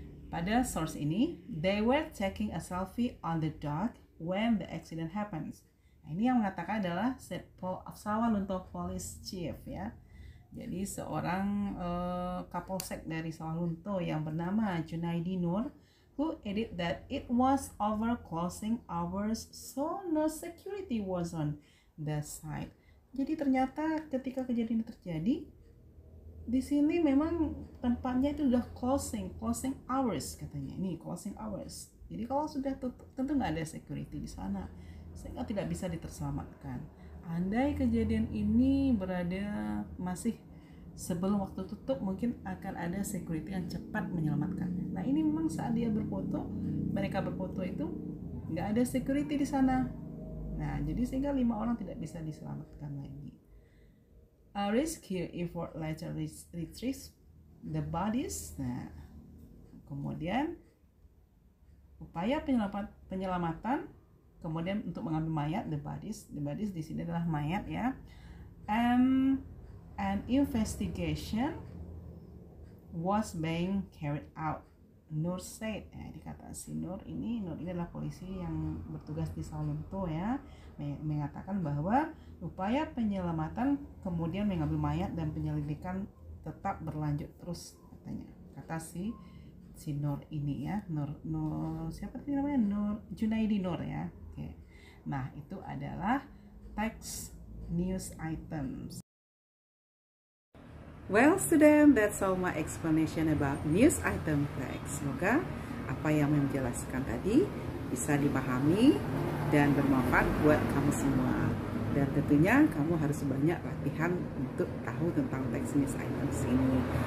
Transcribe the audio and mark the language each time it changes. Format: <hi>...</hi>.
<id>Pada source ini,</id> <en>they were taking a selfie on the dock when the accident happens.</en> <id>Nah, ini yang mengatakan adalah Sawalunto Police Chief ya. Jadi seorang Kapolsek dari Sawalunto yang bernama Junaidi Nur,</id> <en>who added that it was over closing hours, so no security was on the site.</en> <id>Jadi ternyata ketika kejadian itu terjadi, di sini memang tempatnya itu udah closing hours katanya. Ini closing hours. Jadi kalau sudah tutup tentu nggak ada security di sana, sehingga tidak bisa diterselamatkan. Andai kejadian ini berada masih sebelum waktu tutup, mungkin akan ada security yang cepat menyelamatkannya. Nah ini memang saat dia berfoto, mereka berfoto itu nggak ada security di sana. Nah jadi sehingga 5 orang tidak bisa diselamatkan lagi.</id> <en>A rescue effort later retrieves the bodies.</en> <id>Nah kemudian upaya penyelamatan kemudian untuk mengambil mayat,</id> <en>the bodies</en> <id>di sini adalah mayat ya.</id> <en>And an investigation was being carried out, Nur said.</en> <id>Dikata si Nur ini adalah polisi yang bertugas di Salento ya, mengatakan bahwa upaya penyelamatan kemudian mengambil mayat dan penyelidikan tetap berlanjut terus, katanya. Kata si Nur ini ya, Nur siapa sih namanya? Nur Junaidi Nur ya. Oke. Nah, itu adalah text news items.</id> <en>Well student, that's all my explanation about news item text.</en> <id>Semoga apa yang menjelaskan tadi bisa dipahami dan bermanfaat buat kamu semua. Dan tentunya kamu harus banyak latihan untuk tahu tentang text news items ini.</id>